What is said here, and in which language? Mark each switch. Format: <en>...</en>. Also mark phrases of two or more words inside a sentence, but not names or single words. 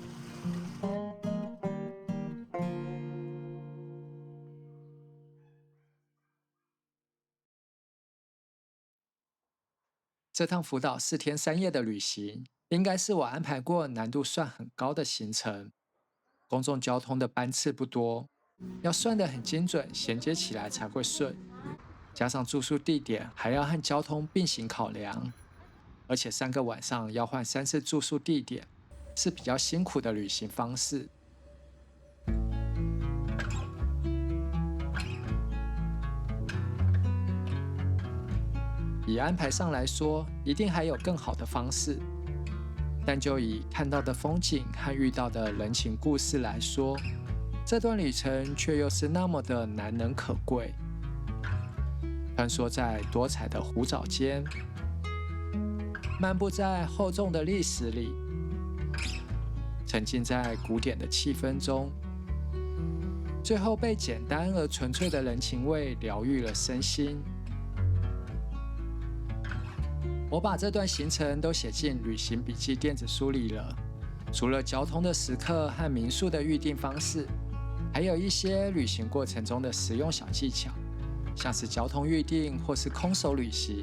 <zh>這趟福島4天3夜的旅行，應該是我安排過難度算很高的行程。公共交通的班次不多，要算得很精準，銜接起來才會順。加上住宿地點還要和交通並行考量，而且3個晚上要換3次住宿地點，是比較辛苦的旅行方式。以安排上來說，一定還有更好的方式，但就以看到的風景和遇到的人情故事來說，這段旅程卻又是那麼的難能可貴。穿梭在多彩的湖沼間，漫步在厚重的歷史裡，沉浸在古典的氣氛中，最後被簡單而純粹的人情味療癒了身心。我把這段行程都寫進旅行筆記電子書裡了，除了交通的時刻和民宿的預訂方式，還有一些旅行過程中的實用小技巧，像是交通預訂或是空手旅行。</zh>